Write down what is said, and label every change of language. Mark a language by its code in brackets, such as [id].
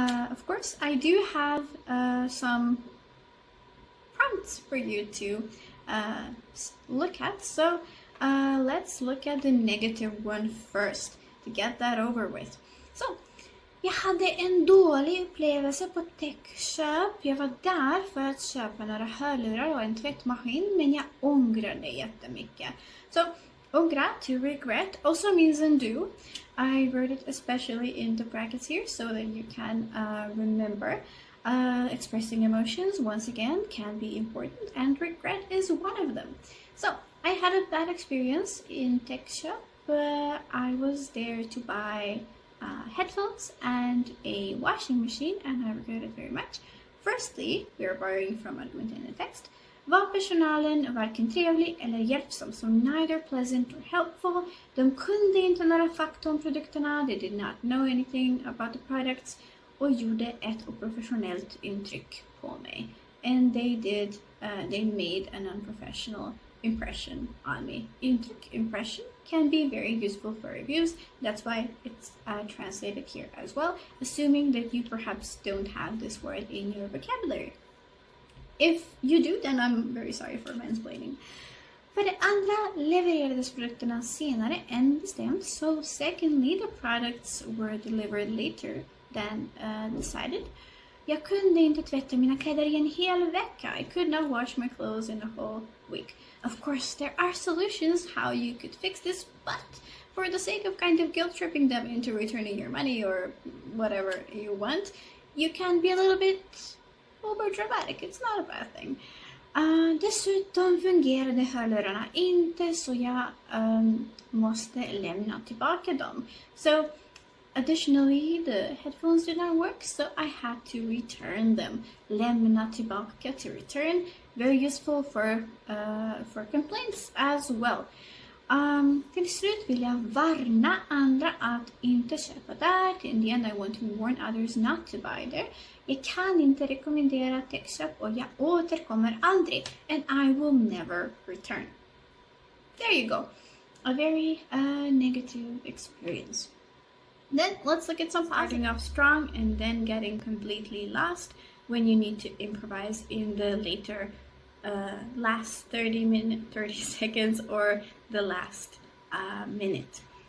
[en] Of course, I do have some prompts for you to look at. So let's look at the negative one first to get that over with. [sv] So, jag hade en dålig upplevelse på techköp. Jag var där för att köpa några hörlurar och en tvättmaskin, men jag ångrar det jättemycket. [en] So, ångra, to regret, also means undo. I wrote it especially in the brackets here so that you can remember. Expressing emotions, once again, can be important, and regret is one of them. So, I had a bad experience in tech shop. I was there to buy headphones and a washing machine, and I regret it very much. Firstly, we are borrowing from admin text. [sv] Var personalen varken trevlig eller hjälpsam, [en] so neither pleasant or helpful. [sv] De kunde inte några fakta om produkterna, [en] they did not know anything about the products, [sv] och gjorde ett oprofessionellt intryck på mig. [en] And they made an unprofessional impression on me. Intryck, impression, can be very useful for reviews. That's why it's translated here as well, assuming that you perhaps don't have this word in your vocabulary. If you do, then I'm very sorry for mansplaining. [sv] För det andra levererades produkterna senare än bestämt. [en] So secondly, the products were delivered later than decided. [sv] Jag kunde inte tvätta mina kläder i en hel vecka. [en] I could not wash my clothes in a whole week. Of course, there are solutions how you could fix this, but for the sake of kind of guilt-tripping them into returning your money or whatever you want, you can be a little bit over-dramatic. It's not a bad thing. [sv] Dessutom fungerade hörlurarna inte, så jag måste lämna tillbaka dem. [en] So, additionally, the headphones did not work, so I had to return them. Lämna tillbaka, to return. Very useful for complaints as well. [sv] Till slut vill jag varna andra att inte köpa där. [en] In the end, I want to warn others not to buy there. [sv] Jag kan inte rekommendera techköp och jag återkommer aldrig. [en] And I will never return. There you go. A very negative experience. Then let's look at some starting off strong and then getting completely lost when you need to improvise in the later last 30 seconds or the last minute.